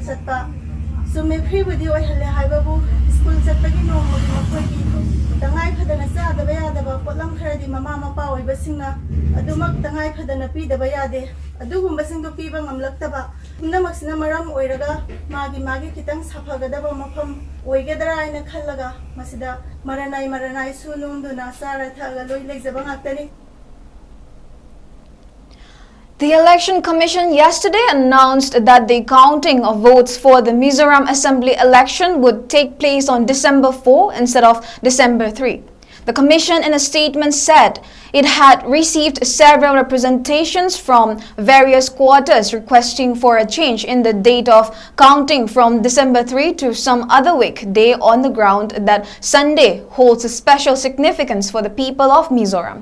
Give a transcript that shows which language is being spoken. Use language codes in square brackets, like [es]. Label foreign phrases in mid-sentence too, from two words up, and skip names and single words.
[mni] chatpa sume [en] free video [mni] halle haibabu school chatpagi nomagi makhoi tangai phadana sadaba yadaba potlam kharadi mama mapa oibasingna adumak tangai phadana pidaba yade adugumba singdo piba ngamlaktaba punamakina maram oiraga magi kitang saphagadaba mafam oigedra aina khallaga masida maranai sununduna sarathaga loi legjaba ngaktani. [en] The Election Commission yesterday announced that the counting of votes for the Mizoram Assembly election would take place on December 4 instead of December 3. The Commission in a statement said it had received several representations from various quarters requesting for a change in the date of counting from December 3 to some other weekday on the ground that Sunday holds a special significance for the people of Mizoram.